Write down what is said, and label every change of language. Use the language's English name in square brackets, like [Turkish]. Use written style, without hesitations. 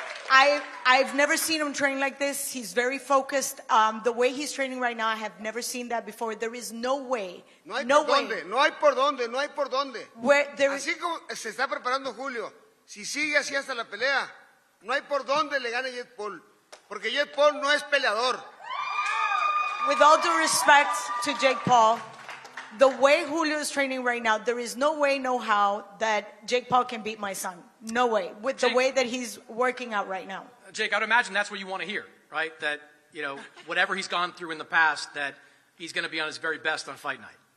[English] I've never seen him train like this. He's very focused. The way he's training right now, I have never seen that before. There is no way. [Spanish] No hay por dónde. [English] Where there is, [Spanish] Así como se está preparando Julio, si sigue así hasta la pelea, no hay por dónde le gane Jet Paul, porque Jet Paul no es peleador. [English] with all due respect to Jake Paul, the way Julio is training right now, there is no way, no how that Jake Paul can beat my son. No way. With the Jake- way that he's working out right now. Jake, I'd imagine that's what you want to hear, right? That, you know, whatever he's gone through in the past, that he's going to be on his very best on fight night.